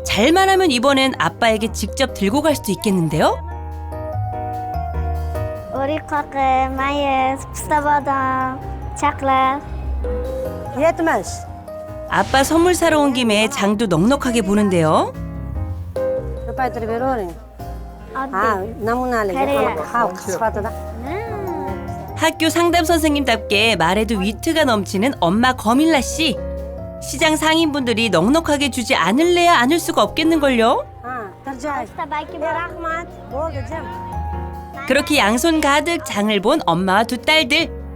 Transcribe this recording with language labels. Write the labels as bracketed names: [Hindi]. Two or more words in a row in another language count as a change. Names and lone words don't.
[Korean] 잘만 하면 이번엔 아빠에게 직접 들고 갈 수도 있겠는데요. 오리코크, 마이스, 피스타바담, chocolate. [Uzbek] Yetmez. [Korean] 아빠 선물 사러 온 김에 장도 넉넉하게 보는데요. [Uzbek] Ko'paytirib beravering. namunaligi xalq sifatida. [Korean] 학교 상담 선생님답게 말에도 위트가 넘치는 엄마 거밀라 씨. 시장 상인분들이 넉넉하게 주지 않을래야 않을 수가 없겠는걸요. 그렇게 양손 가득 장을 본 엄마와 두 딸들.